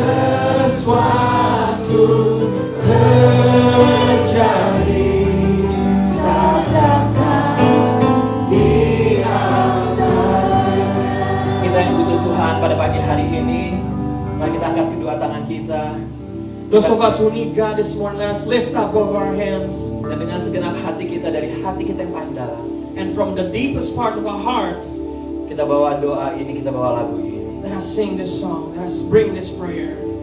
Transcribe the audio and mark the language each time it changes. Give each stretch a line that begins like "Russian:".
Indonesian: Sesuatu terjadi saat datang di altarnya. Kita yang butuh Tuhan pada pagi hari ini, mari kita angkat kedua tangan kita.
English: Those of us who need God this morning, let us lift up both our hands.
Indonesian: Dan dengan segenap hati kita, dari hati kita yang paling dalam,
English: And from the deepest parts of our hearts,
Indonesian: kita bawa doa ini, kita bawa lagu ini.
English: let us sing this song. Let us bring this prayer.